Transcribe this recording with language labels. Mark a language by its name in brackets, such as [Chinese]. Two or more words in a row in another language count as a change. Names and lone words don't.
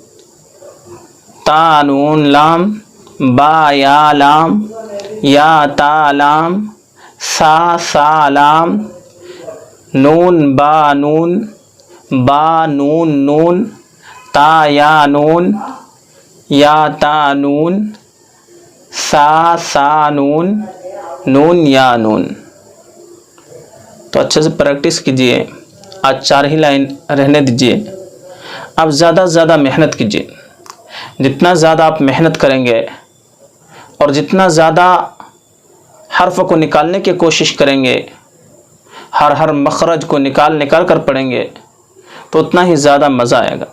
[Arabic] تا نون لام با یا لام یا تا لام ثا لام نون با نون نون تا یا نون یا تا نون ثا نون نون یا نون۔ [Urdu] تو اچھے سے پریکٹس کیجئے، آج 4 ہی لائن رہنے دیجئے، اب زیادہ سے زیادہ محنت کیجئے۔ جتنا زیادہ آپ محنت کریں گے اور جتنا زیادہ حرف کو نکالنے کی کوشش کریں گے، ہر مخرج کو نکال کر پڑھیں گے، تو اتنا ہی زیادہ مزہ آئے گا۔